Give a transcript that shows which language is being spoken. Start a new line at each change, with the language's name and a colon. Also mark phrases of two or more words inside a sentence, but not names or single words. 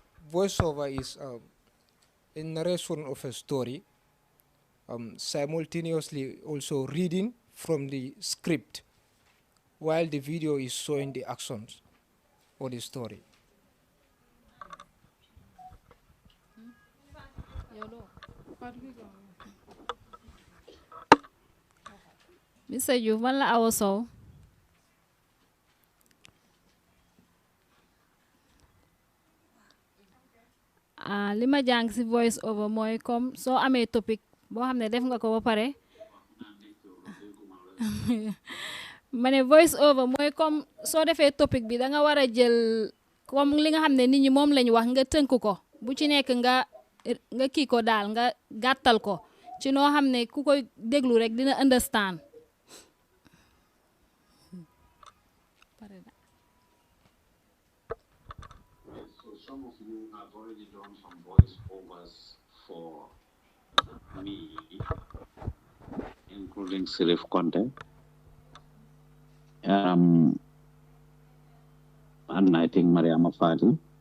English: voiceover is a narration of a story, simultaneously also reading from the script while the video is showing the actions or the story. Mr.
Wolof: Joof man la Awa Sow. li ma jàng si
English: voice over
Wolof: mooy comme soo amee topic boo xam ne def nga ko ba pare ma ne
English: voice over
Wolof: mooy comme soo defee topic bi da nga war a jël comme li nga xam ne nit ñi moom lañ wax nga tënk ko bu ci nekk nga kii ko daal nga gàttal ko ci noo xam ne ku koy déglu rek dina understand.
English: Some of you have already done some voiceovers for me, including Sirif Conte, and I think Mariama Fati.